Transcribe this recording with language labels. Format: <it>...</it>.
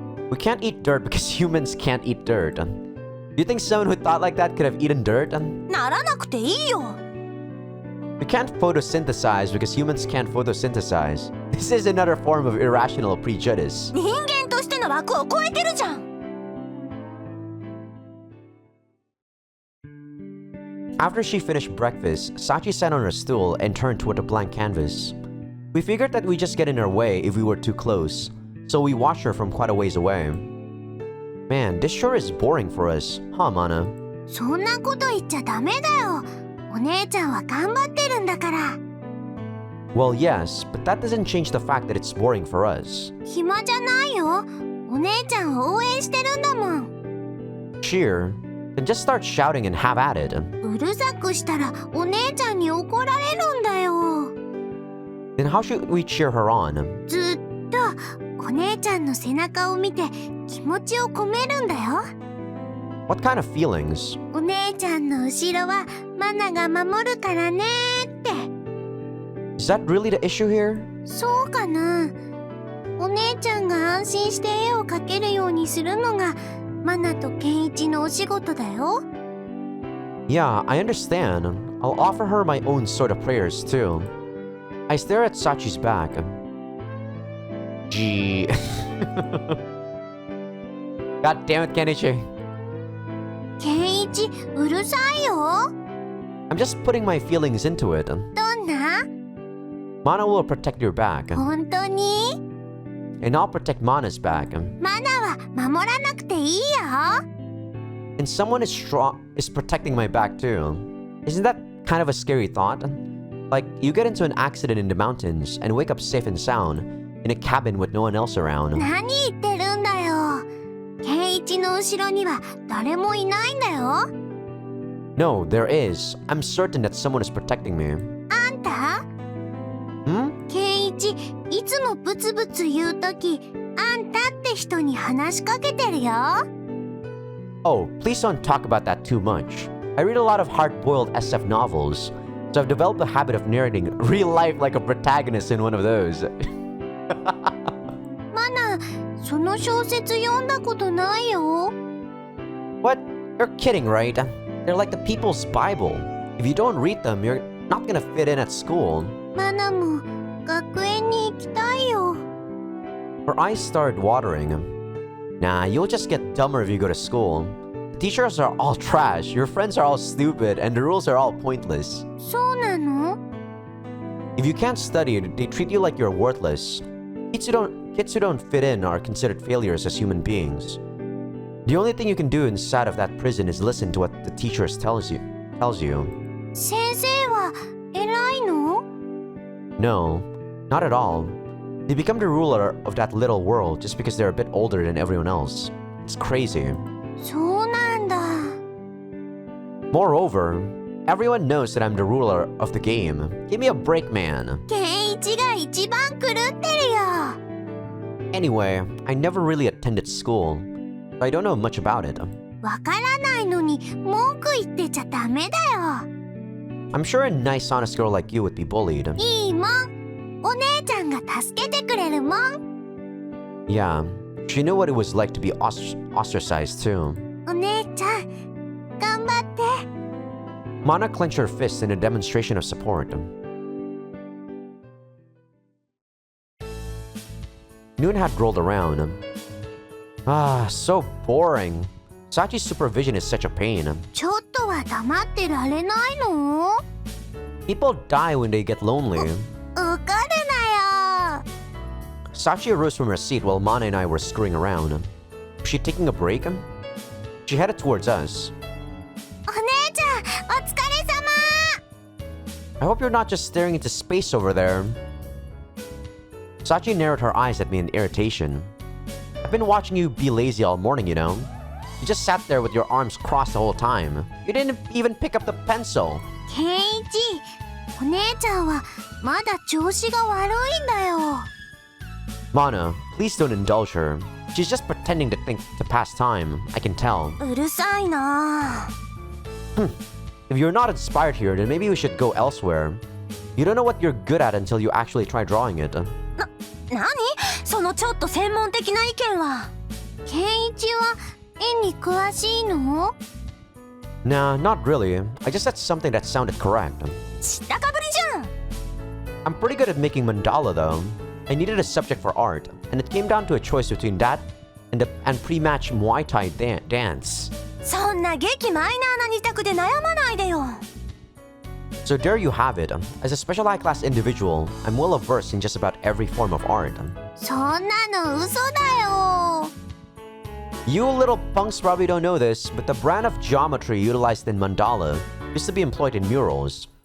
<en>We can't eat dirt because humans can't eat dirt. Do you think someone who thought like that could have eaten dirt?</en> <ja>ならなくていいよ</ja> <en>We can't photosynthesize because humans can't photosynthesize. This is another form of irrational prejudice.</en> <ja>人間としての枠を超えてるじゃん</ja> <en>After she finished breakfast, Sachi sat on her stool and turned toward the blank canvas. We figured that we'd just get in her way if we were too close, so we watched her from quite a ways away. Man, this sure is boring for us, huh, Mana?</en> <ja>そんなこと言っちゃダメだよ。お姉ちゃんは頑張ってるんだから。</ja> <en>Well, yes, but that doesn't change the fact that it's boring for us.</en> <ja>暇じゃないよ。お姉ちゃんを応援してるんだもん。</ja> <en>Cheer, then just start shouting and have at it.</en> <ja>うるさくしたらお姉ちゃんに怒られるんだよ。</ja> <en>Then how should we cheer her on?</en> <ja>ずっとお姉ちゃんの背中を見て気持ちを込めるんだよ。</ja> <en>What kind of feelings?</en> <ja>お姉ちゃんの後ろはマナが守るからねって。</ja> <en>Is that really the issue here?</en> <ja>そうかな。お姉ちゃんが安心して絵を描けるようにするのがマナとケンイチのお仕事だよ。</ja> <en>Yeah, I understand. I'll offer her my own sort of prayers too. I stare at Sachi's back. Gee. God damn it, Kenichi.</en> <ja>ケンイチうるさいよ。</ja> <en>I'm just putting my feelings into it.</en> <ja>どんな？</ja> <en>Mana will protect your back.</en> <ja>本当に？</ja> <en>And I'll protect Mana's back.</en> <ja>マナは守らなくていいよ。</ja> <en>And someone is protecting my back too. Isn't that kind of a scary thought? Like, you get into an accident in the mountains and wake up safe and sound in a cabin with no one else around.</en> <ja>何言ってるんだよ。ケンイチの後ろには誰もいないんだよ。</ja> <en>No, there is. I'm certain that someone is protecting me.</en> <ja>あんた？ Hmm? ケンイチいつもブツブツ言うとき、あんたって人に話しかけてるよ。</ja> <en>Oh, please don't talk about that too much. I read a lot of hard-boiled SF novels, so I've developed a habit of narrating real life like a protagonist in one of those. マナ、その小説読んだことないよ。 What? You're kidding, right? They're like the people's Bible. If you don't read them, you're not gonna fit in at school.</en> <ja>マナも学園に行きたいよ。</ja> <en>Her eyes started watering. Nah, you'll just get dumber if you go to school. The teachers are all trash, your friends are all stupid, and the rules are all pointless.</en> <ja>そうなの？</ja> <en>If you can't study, they treat you like you're worthless. Kids who don't fit in are considered failures as human beings. The only thing you can do inside of that prison is listen to what the teachers tells you.</en> <ja>先生は偉いの？</ja> <en>No, not at all. They become the ruler of that little world just because they're a bit older than everyone else. It's crazy.</en> <ja>そうなんだ。</ja> <en>Moreover, everyone knows that I'm the ruler of the game. Give me a break, man.</en> <ja>ケンイチが一番狂ってるよ。</ja> <en>Anyway, I never really attended school, so I don't know much about it.</en> <ja>わからないのに文句言ってちゃダメだよ。</ja> <en>I'm sure a nice, honest girl like you would be bullied.</en> <ja>いいもん。お姉ちゃんが助けてくれるもん。</ja> <en>Yeah, she knew what it was like to be ostracized too.</en> <ja>お姉ちゃん、頑張って。</ja> <en>Mana clenched her fist in a demonstration of support. Noon had rolled around. Ah, so boring. Sachi's supervision is such a pain.</en> <ja>ちょっとは黙ってられないの？</ja> <en>People die when they get lonely.</en> <ja>怒るなよ。</ja> <en>Sachi arose from her seat while Mana and I were screwing around. Was she taking a break? She headed towards us.</en> <ja>お姉ちゃん、お疲れ様。</ja> <en>I hope you're not just staring into space over there. Sachi narrowed her eyes at me in irritation. I've been watching you be lazy all morning, you know. You just sat there with your arms crossed the whole time. You didn't even pick up the pencil.</en> <ja>ケンイチ、お姉ちゃんはまだ調子が悪いんだよ。</ja> <en>Mana, please don't indulge her. She's just pretending to pass time. I can tell.</en> <ja>うるさいな。</ja> <en>If you're not inspired here, then maybe we should go elsewhere. You don't know what you're good at until you actually try drawing it.</en> <ja>何？そのちょっと専門的な意見は。ケンイチは絵に詳しいの？</ja> <en>Nah, not really. I just said something that sounded correct.</en> <ja>知ったかぶりじゃん。</ja> <en>I'm pretty good at making mandala though. I needed a subject for art, and it came down to a choice between that and pre-match Muay Thai dance.</en> <ja>そんな激マイナーな二択で悩まないでよ。</ja> <en>So there you have it. As a special high class individual, I'm well versed in just about every form of art. そんなの嘘だよ。 You little punks probably don't know this, but the brand of geometry utilized in mandala used to be employed in murals.</en>